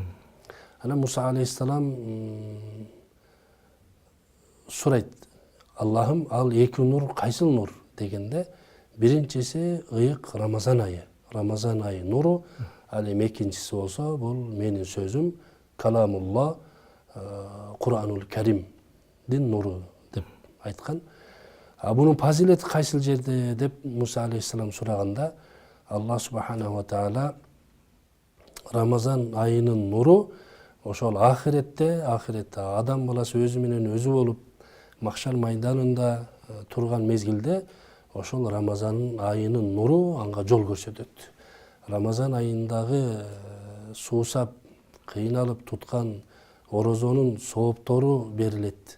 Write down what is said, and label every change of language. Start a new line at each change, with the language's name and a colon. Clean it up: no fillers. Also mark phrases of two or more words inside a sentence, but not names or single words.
Kyrgyz: Ана Муса алейхиссалам сурайт: Аллахым, ал эки нур кайсыл нур дегенде, биринчиси ыйык Рамазан айы. Рамазан айы нуру, ал эми экинчиси болсо бул менин сөзүм, каламулла, Куранул Каримдин нуру деп айткан. Бунун фазилети кайсыл жерде деп Муса алейхиссалам сураганда,
Arabic: الله سبحانه وتعالى
Kyrgyz: Рамазан айынын нуру ошол ахиретте адам баласы өзү менен өзү болуп махшар майданында турган мезгилде ошол Рамазан айынын нуру анга жол көрсөтөт. Рамазан айындагы суусап, кыйналып туткан орозонун сооптору берилет.